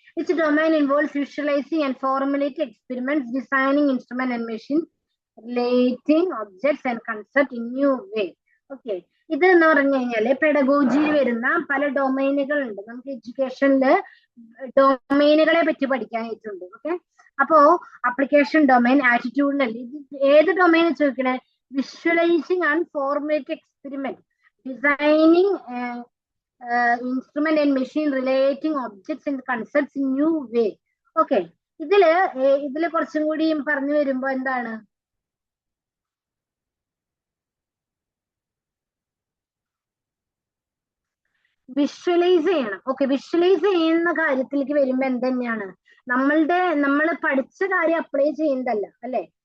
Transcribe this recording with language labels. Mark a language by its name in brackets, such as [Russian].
[English] Which domain involves visualizing and formulating experiments, designing instrument and machine, relating objects and concept in new way. [Malayalam] Okay, ഇത് എന്ന് പറഞ്ഞു കഴിഞ്ഞാല് പെഡഗോജിയിൽ വരുന്ന പല ഡൊമൈനുകൾ ഉണ്ട്. നമുക്ക് എഡ്യൂക്കേഷനില് ഡൊമൈനുകളെ പറ്റി പഠിക്കാനായിട്ടുണ്ട്. ഓക്കെ, അപ്പോ അപ്ലിക്കേഷൻ ഡൊമൈൻ, ആറ്റിറ്റ്യൂഡിനൽ, ഏത് ഡൊമൈൻ ചോദിക്കണേ? [English] Visualising and formulate experiment, designing instrument and machine, relating objects and concepts in new way. [Malayalam] Okay, ഇതില് കുറച്ചും കൂടി പറഞ്ഞു വരുമ്പോ എന്താണ്, വിഷ്വലൈസ് ചെയ്യണം. ഓക്കെ, വിഷ്വലൈസ് ചെയ്യുന്ന കാര്യത്തിലേക്ക് വരുമ്പോ എന്തെന്നെയാണ്, നമ്മൾ പഠിച്ച കാര്യം അപ്ലൈ ചെയ്യുന്നതല്ല അല്ലെ.